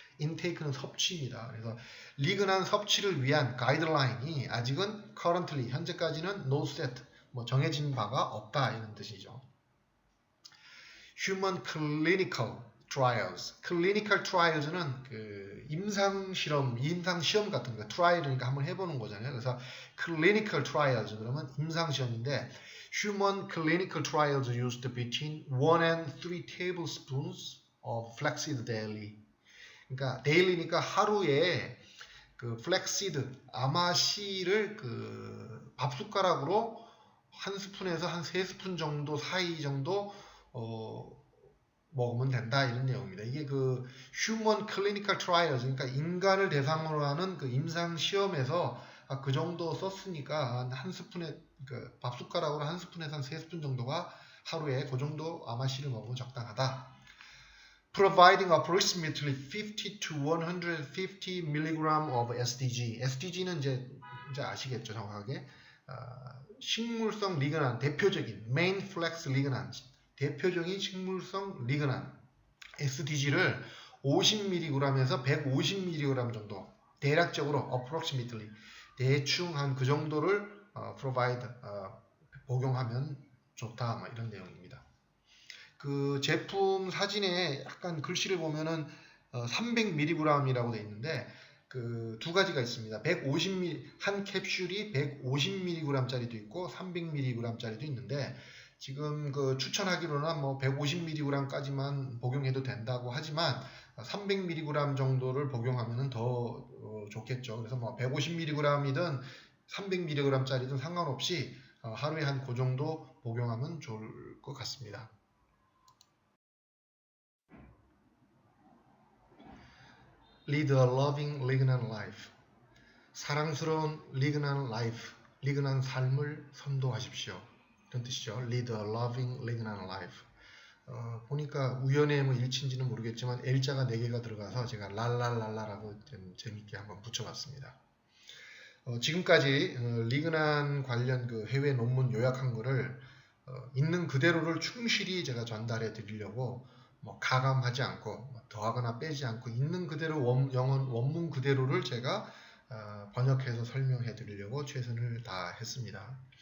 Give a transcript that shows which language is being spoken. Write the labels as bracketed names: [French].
[Korean] intake는 섭취입니다. 그래서 리그난 섭취를 위한 가이드라인이 아직은 currently, 현재까지는 no set, 뭐 정해진 바가 없다, 이런 뜻이죠. [English] Human clinical trials. [Korean] clinical trials는 그 임상 시험 같은 거, trial이니까 한번 해보는 거잖아요. 그래서 clinical trials 그러면 임상 시험인데, [English] Human clinical trials used between 1 and 3 tablespoons of flaxseed daily. [Korean] 그러니까 daily니까 하루에 그 flaxseed 아마씨를 그 밥숟가락으로 한 스푼에서 한 3스푼 정도 사이 정도 먹으면 된다 이런 내용입니다. 이게 그 human clinical trials 그러니까 인간을 대상으로 하는 그 임상 시험에서 그 정도 썼으니까 한 스푼에 그 밥숟가락으로 한 스푼에서 한 3스푼 정도가 하루에 그 정도 아마씨를 먹으면 적당하다. [English] Providing approximately 50 to 150 mg of SDG. [Korean] SDG는 이제 아시겠죠 정확하게. 식물성 리그난 대표적인 main flex lignan 대표적인 식물성 리그난 SDG를 50mg에서 150mg 정도 대략적으로 approximately 대충 한 그 정도를 provide 복용하면 좋다 뭐 이런 내용입니다. 그 제품 사진에 약간 글씨를 보면은 300mg이라고 되어 있는데 그 두 가지가 있습니다. 150mg 한 캡슐이 150mg짜리도 있고 300mg짜리도 있는데 지금 그 추천하기로는 뭐 150mg까지만 복용해도 된다고 하지만 300mg 정도를 복용하면 더 좋겠죠. 그래서 뭐 150mg이든 300mg짜리든 상관없이 하루에 한 그 정도 복용하면 좋을 것 같습니다. [English] Lead a loving, lignant life. [Korean] 사랑스러운 lignant life, lignant 삶을 선도하십시오. 이런 뜻이죠. [English] Lead a loving, lignant life. [Korean] 보니까 우연의 뭐 일치인지는 모르겠지만 L자가 4개가 들어가서 제가 랄랄랄라라고 좀 재밌게 한번 붙여봤습니다. 지금까지 리그난 관련 그 해외 논문 요약한 거를 있는 그대로를 충실히 제가 전달해 드리려고 뭐 가감하지 않고 뭐 더하거나 빼지 않고 있는 그대로 원문 그대로를 제가 번역해서 설명해 드리려고 최선을 다했습니다.